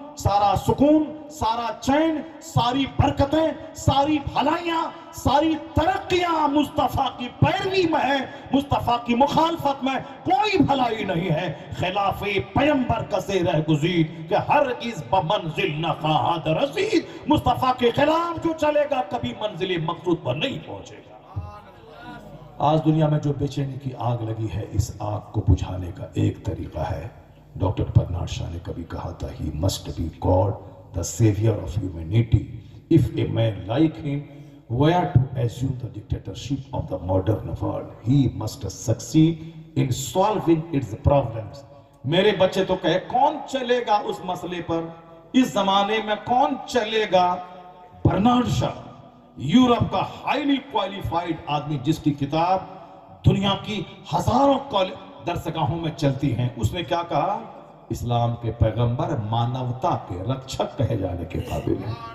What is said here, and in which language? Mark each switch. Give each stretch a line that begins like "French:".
Urdu: سارا سکون، سارا چین، ساری برکتیں، ساری بھلائیاں، ساری ترقیاں مصطفیٰ کی پیروی میں ہے، مصطفیٰ کی مخالفت میں کوئی بھلائی نہیں ہے۔
Persian: خلاف پیمبر کسے رہ گزید کہ ہرگز بمنزل نہ خواہد رسید۔
Urdu: مصطفیٰ کے خلاف جو چلے گا کبھی منزل مقصود پر نہیں پہنچے گا۔ آج دنیا میں جو بے چینی کی آگ لگی ہے، اس آگ کو بجھانے کا ایک طریقہ ہے۔ ڈاکٹر برنارڈ شاہ نے کبھی کہا تھا
English: he must be God, the savior of humanity. If a man like him were to assume the dictatorship of the modern world, he must succeed in solving its problems.
Urdu: میرے بچے تو کہے کون چلے گا اس مسئلے پر؟ اس زمانے میں کون چلے گا؟ برنارڈ شاہ، یورپ کا ہائیلی کوالیفائیڈ آدمی جس کی کتاب دنیا کی ہزاروں درسگاہوں میں چلتی ہیں، اس نے کیا کہا؟ اسلام کے پیغمبر مانوتا کے رکشک کہے جانے کے قابل ہیں۔